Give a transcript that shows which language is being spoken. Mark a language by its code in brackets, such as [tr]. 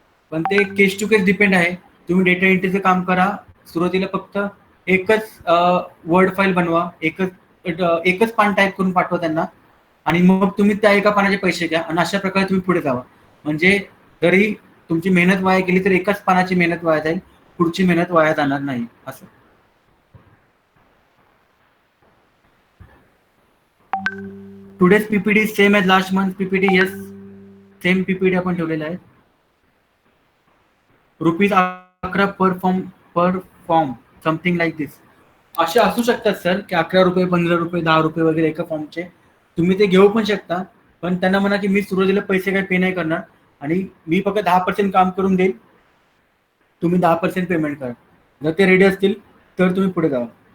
[mr] पण ते केस to case depend आहे. तुम्ही डेटा एंट्रीचं काम करा, सुरुवातीला फक्त एकच वर्ड फाईल बनवा, एकच पान टाईप करून पाठवा त्यांना, आणि मग तुम्ही त्या एका पानाचे पैसे घ्या आणि अशा प्रकारे तुम्ही पुढे जावा. म्हणजे जरी तुमची मेहनत वाया गेली तर एकाच पानाची मेहनत वाया जाईल, पुढची मेहनत वाया जाणार नाही. [en] असं today's PPD same as last month PPD. [mr] Yes, same PPD आपण ठेवलेला आहे. [en] ₹11 per form, something like this. [mr] असे असू शकतात सर की ₹11, ₹15, ₹10 वगैरे एका फॉर्मचे. तुम्ही ते घेऊ पण शकता, पण त्यांना म्हणा की मी सुरुवातीला पैसे काही पे नाही करणार आणि मी फक्त 10% काम करून देईल, तुम्ही 10% पेमेंट करा. जर ते रेडी असतील तर तुम्ही पुढे जावा.